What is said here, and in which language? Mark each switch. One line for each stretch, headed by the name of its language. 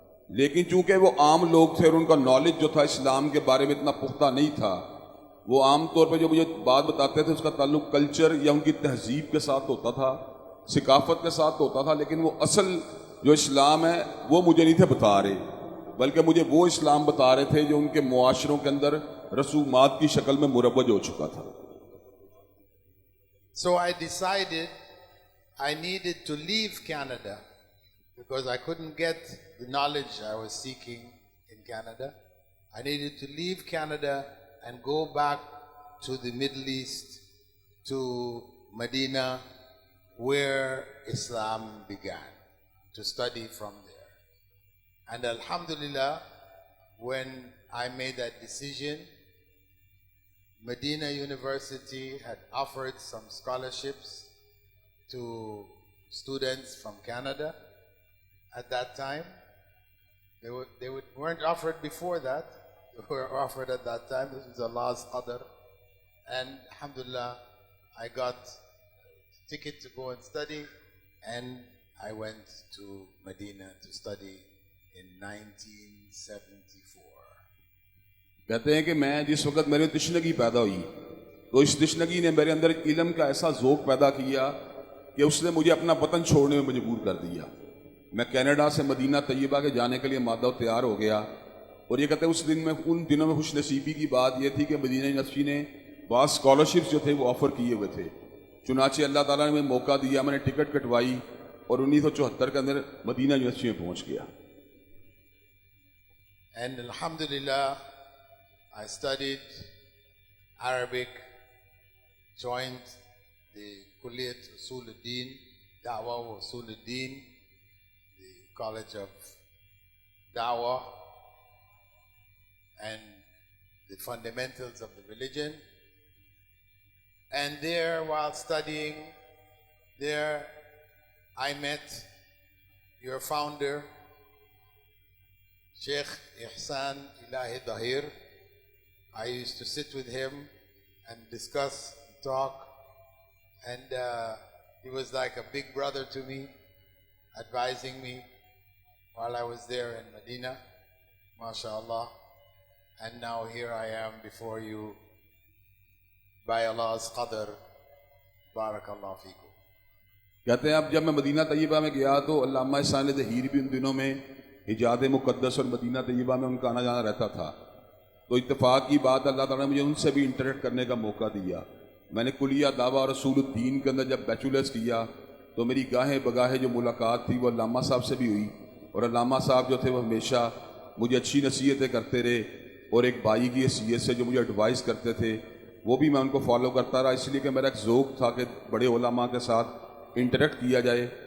Hindi: लेकिन चूँकि वो आम लोग थे और उनका नॉलेज जो था इस्लाम के बारे में इतना पुख्ता नहीं था, वो आम तौर पर जो मुझे बात बताते थे उसका ताल्लुक़ कल्चर या उनकी तहजीब के साथ होता था, सिकाफत के साथ होता था, लेकिन वो असल जो इस्लाम है वो मुझे नहीं थे बता रहे, बल्कि मुझे वो इस्लाम बता रहे थे जो उनके मुआशरों के अंदर रसूमात की शक्ल में मुरव्वज हो चुका था।
English: So I decided I needed to leave Canada because I couldn't get the knowledge I was seeking in Canada. I needed to leave Canada and go back to the Middle East, to Medina, where Islam began, to study from there. And Alhamdulillah, when I made that decision, Medina University had offered some scholarships to students from Canada at that time. They weren't offered before that. They were offered at that time. This was Allah's qadr. And alhamdulillah, I got a ticket to go and study, and I went to Medina to study in 1974.
Hindi: कहते हैं कि मैं जिस वक्त मेरी तशनगी पैदा हुई तो इस तशनगी ने मेरे अंदर इल्म का ऐसा ज़ौक़ पैदा किया कि उसने मुझे अपना वतन छोड़ने में मजबूर कर दिया। मैं कनाडा से मदीना तैयबा के जाने के लिए मादा तैयार हो गया, और ये कहते हैं उन दिनों में खुशनसीबी की बात यह थी कि मदीना यूनिवर्सिटी ने बहुत स्कॉलरशिप्स जो थे वो ऑफ़र किए हुए थे। चुनाचे अल्लाह ताला ने मुझे मौका दिया, मैंने टिकट कटवाई और 1974 के अंदर मदीना यूनिवर्सिटी में पहुँच गया।
English: And alhamdulillah, I studied Arabic, joined the Kulliyat Usul al-Din, Da'wah wa Usul al-Din, the College of Da'wah, and the fundamentals of the religion. And there, while studying, there I met your founder, Sheikh Ihsan Ilahi Dahir. I used to sit with him and discuss, talk, and he was like a big brother to me, advising me while I was there in Medina, mashallah. And now here I am before you by Allah's qadr.
Arabic: Barakallah feekum.
Hindi: कहते हैं अब जब मैं Medina Taiba में गया तो अल्लामा ihsan दहीर भी उन दिनों में हिजाद मुक़द्दस और मदीना तैयबा में उनका आना जाना रहता था। तो इत्तेफाक की बात अल्लाह ताला ने मुझे उनसे भी इंटरेक्ट करने का मौका दिया। मैंने कुलिया दावा और रसूलुद्दीन के अंदर जब बैचलर्स किया तो मेरी गाहे बगाहे जो मुलाकात थी वो अल्लामा साहब से भी हुई, और अल्लामा साहब जो थे वो हमेशा मुझे अच्छी नसीहतें करते रहे, और एक भाई की हैसियत से जो मुझे एडवाइस करते थे वो भी मैं उनको फॉलो करता रहा, इसलिए कि मेरा एक ज़ौक़ था कि बड़े उलमा के साथ इंटरेक्ट किया जाए।